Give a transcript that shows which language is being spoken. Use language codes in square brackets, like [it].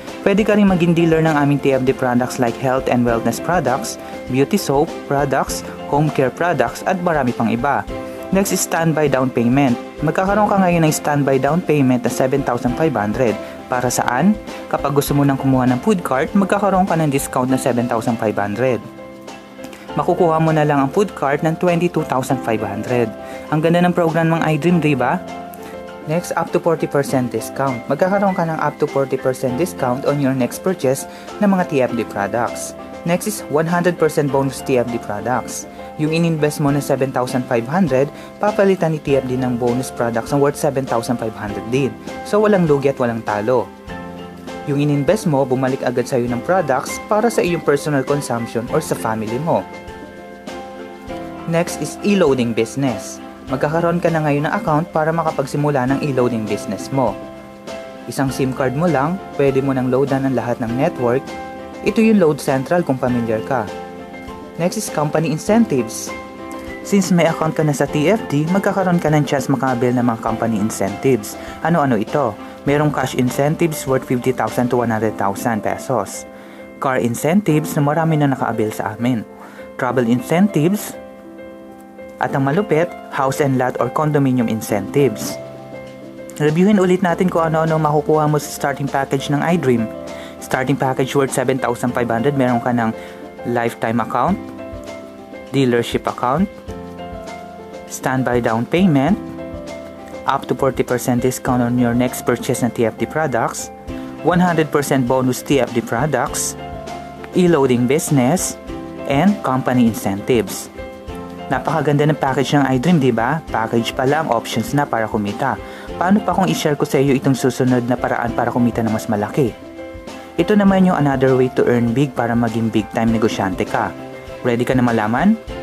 [tl] Pwede ka rin maging dealer ng aming TFD products like health and wellness products, beauty soap products, home care products at marami pang iba. [en] Next is standby down payment. [tl] Magkakaroon ka ngayon ng standby down payment na 7,500. Para saan? Kapag gusto mo nang kumuha ng food cart, magkakaroon ka ng discount na 7,500. Makukuha mo na lang ang food cart ng 22,500. Ang ganda ng program ng iDream, diba? [en] Next, up to 40% discount. Magkakaroon ka ng up to 40% discount on your next purchase ng mga TFD products. Next is 100% bonus TFD products. [tl] Yung ininvest mo na 7,500, papalitan ni TFD ng bonus products na worth 7,500 din. So walang lugi at walang talo. Yung ininvest mo, bumalik agad sa'yo ng products para sa iyong personal consumption or sa family mo. [en] Next is e-loading business. [tl] Magkakaroon ka na ngayon ng account para makapagsimula ng e-loading business mo. Isang SIM card mo lang, pwede mo nang loadan ang lahat ng network. Ito yung Load Central kung familiar ka. [en] Next is company incentives. [tl] Since may account ka na sa TFD, magkakaroon ka ng chance makabil ng mga company incentives. Ano-ano ito? Merong cash incentives worth 50,000 to 100,000 pesos. Car incentives na marami na nakaabil sa amin. Travel incentives. At ang malupit, [en] house and lot or condominium incentives. [tl] Reviewin ulit natin kung ano-ano makukuha mo sa starting package ng iDream. [en] Starting package worth 7,500, meron ka ng lifetime account, dealership account, standby down payment, up to 40% discount on your next purchase ng TFD products, 100% bonus TFD products, e-loading business, and company incentives. [tl] Napakaganda ng package ng iDream, diba? Package pa lang, options na para kumita. Paano pa kung i-share ko sa iyo itong susunod na paraan para kumita ng mas malaki? Ito naman yung [en] another way to earn big [tl] para maging big time negosyante ka. Ready ka na malaman?